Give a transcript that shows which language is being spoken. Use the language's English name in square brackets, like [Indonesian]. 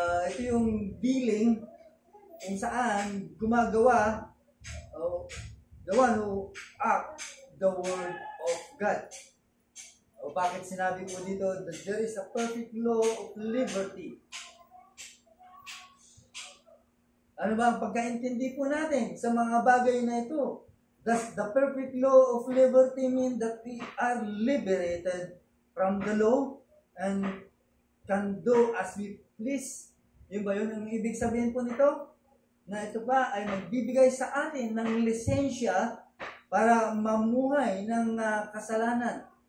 [Filipino] Ito yung [English] dealing [Filipino] kung saan gumagawa [English] the one who act the word of God. [Filipino] O bakit sinabi po dito [English] that there is a perfect law of liberty? [Filipino] Ano ba ang pagkaintindi po natin sa mga bagay na ito? [English] Does the perfect law of liberty mean that we are liberated from the law and can do as we please? [Filipino] Yun ba yun ang ibig sabihin po nito? Na ito pa ay magbibigay sa atin ng lisensya para mamuhay ng kasalanan.